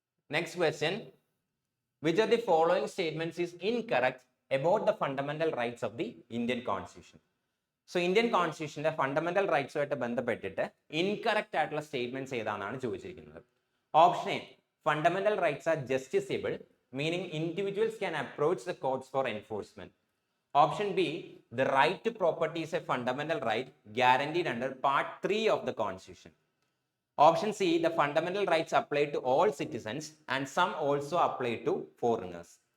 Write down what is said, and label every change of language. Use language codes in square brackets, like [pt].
[en] Next question, which of the following statements is incorrect about the fundamental rights of the Indian Constitution? [ml] So Indian കോൺസ്റ്റിറ്റ്യൂഷന്റെ fundamental റൈറ്റ്സുമായിട്ട് ബന്ധപ്പെട്ടിട്ട് incorrect ആയിട്ടുള്ള statements ഏതാണെന്നാണ് ചോദിച്ചിരിക്കുന്നത്. [en] Option A, fundamental rights are justiciable, meaning individuals can approach the courts for enforcement. Option B, the right to property is a fundamental right guaranteed under part 3 of the constitution. Option C, the fundamental rights apply to all citizens and some also apply to foreigners.